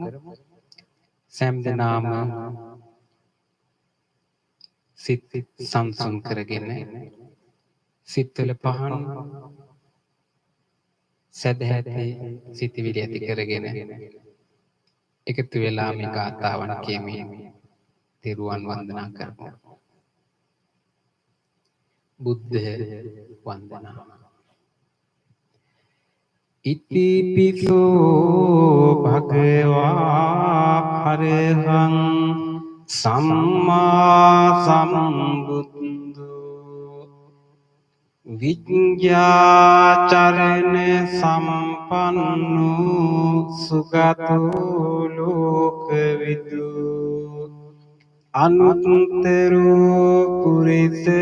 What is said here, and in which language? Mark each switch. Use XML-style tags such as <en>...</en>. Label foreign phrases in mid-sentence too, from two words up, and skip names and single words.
<si>සෑම දිනම සිත සංසුන් කරගෙන සිත්වල පහන් සදහැති සිතවිලි ඇති කරගෙන එකතු වෙලා මේ ගාථාවන් කියමින් තිරුවන් වන්දනා කරමු. බුද්ධ වන්දනා.</si> <pi>ඉතිපිසෝ භගවා අරහං සම්මා සම්බුද්ධෝ විඤ්ඤාචරණ සම්පන්නෝ සුගතෝ ලෝකවිදු අනුත්තරෝ පුරිස</pi>